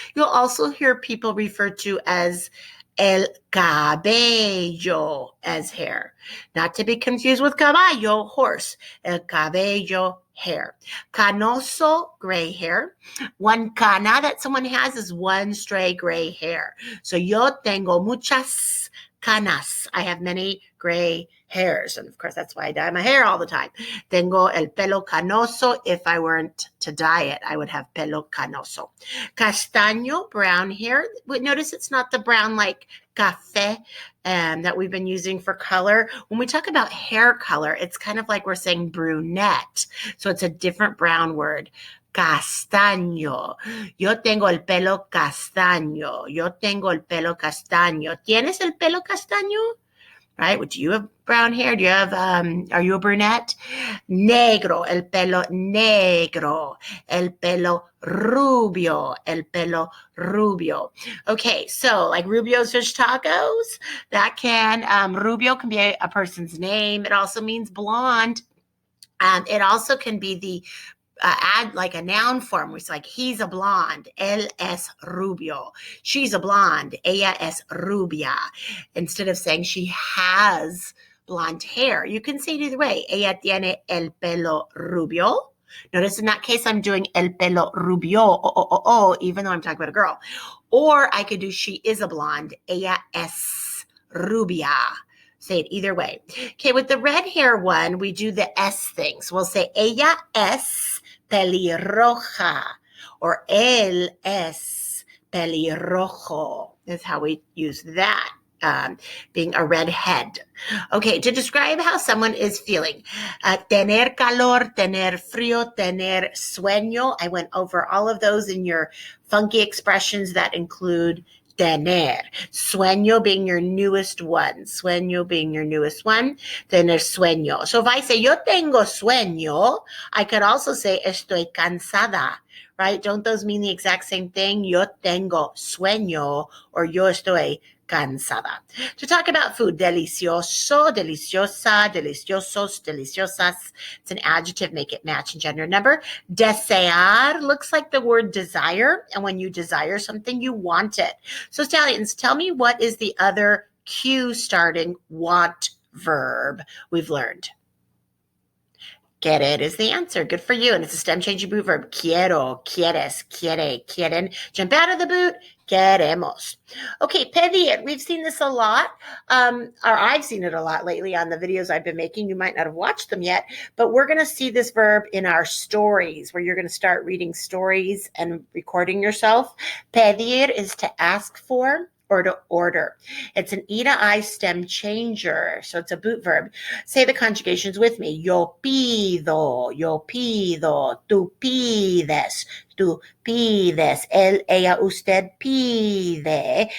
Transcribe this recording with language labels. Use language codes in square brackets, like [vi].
[en] You'll also hear people refer to as el cabello as hair. Not to be confused with caballo, horse. El cabello, hair. Canoso, gray hair. One cana that someone has is one stray gray hair. [es] So yo tengo muchas canas. [en] I have many gray hairs. And of course, that's why I dye my hair all the time. [es] Tengo el pelo canoso. [en] If I weren't to dye it, I would have pelo canoso. Castaño, brown hair. Notice it's not the brown like café that we've been using for color. When we talk about hair color, it's kind of like we're saying brunette. So it's a different brown word. [es] Castaño. Yo tengo el pelo castaño. Yo tengo el pelo castaño. ¿Tienes el pelo castaño? [en] Right? Do you have brown hair? Do you have, are you a brunette? [es] Negro, el pelo negro. El pelo rubio, el pelo rubio. [en] Okay, so like Rubio's Fish Tacos, that Rubio can be a person's name. It also means blonde. It also can be the add like a noun form, which is like he's a blonde, [es] él es rubio. [en] She's a blonde, [es] ella es rubia. [en] Instead of saying she has blonde hair, you can say it either way. [es] Ella tiene el pelo rubio. [en] Notice in that case, I'm doing [es] el pelo rubio, [en] even though I'm talking about a girl. Or I could do she is a blonde, [es] ella es rubia. [en] Say it either way. Okay, with the red hair one, we do the S thing. So we'll say [es] ella es pelirroja, [en] or [es] él es pelirrojo. [en] Is how we use that being a redhead. Okay, to describe how someone is feeling. [es] Tener calor, tener frío, tener sueño. [en] I went over all of those in your funky expressions that include tener. Sueño being your newest one. Sueño being your newest one. [es] Tener sueño. [en] So if I say, [es] yo tengo sueño, [en] I could also say, [es] estoy cansada, [en] right? Don't those mean the exact same thing? [es] Yo tengo sueño or yo estoy cansada. [en] To talk about food, delicioso, deliciosa, deliciosos, deliciosas. It's an adjective, make it match in gender number. Desear looks like the word desire, and when you desire something, you want it. So stallions, tell me what is the other Q starting want verb we've learned? Get it is the answer. Good for you. And it's a stem changing boot verb. [es] Quiero, quieres, quiere, quieren. [en] Jump out of the boot. Queremos. Okay, pedir. We've seen this a lot, or I've seen it a lot lately on the videos I've been making. You might not have watched them yet, but we're going to see this verb in our stories, where you're going to start reading stories and recording yourself. Pedir is to ask for or to order. It's an E to I stem changer, so it's a boot verb. Say the conjugations with me. [es] Yo pido, tú pides, él, ella, usted pide.